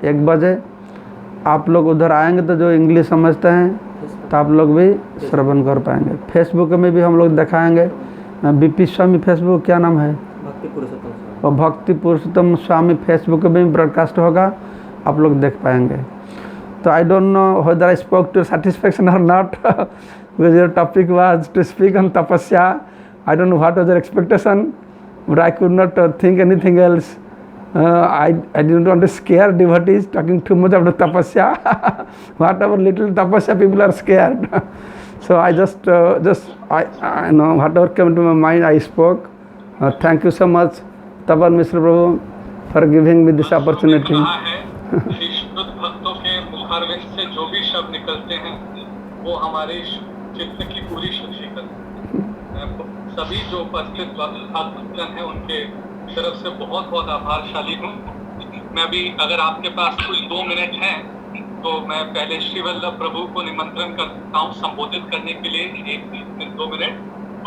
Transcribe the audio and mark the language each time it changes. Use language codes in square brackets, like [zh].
[hi] 1 बजे आप लोग उधर आएंगे तो जो इंग्लिश समझते हैं तो आप लोग भी श्रवण कर पाएंगे। फेसबुक में भी हम लोग दिखाएंगे। बीपी स्वामी फेसबुक क्या नाम है, और भक्ति पुरुषोत्तम स्वामी फेसबुक में भी ब्रॉडकास्ट होगा, आप लोग देख पाएंगे। [en] तो I don't know whether I spoke to satisfaction or not because your topic was to speak on tapasya. I don't know what was your expectation, but I could not think anything else. I didn't want to scare devotees talking too much about tapasya. Whatever little tapasya people are scared. So I just I know whatever came to my mind I spoke. Thank you so much, Tapan Mishra Prabhu, for giving me this opportunity. [hi] शुद्ध भक्तों के मुखारविंद से जो भी शब्द निकलते हैं वो हमारे चित्त की पूरी शुद्धि करते हैं। सभी जो उपस्थित भक्तजन हैं उनके तरफ से बहुत बहुत आभारशाली हूँ। मैं भी, अगर आपके पास कुछ 2 मिनट हैं तो मैं पहले श्री वल्लभ प्रभु को निमंत्रण करता हूँ संबोधित करने के लिए 1-2 मिनट।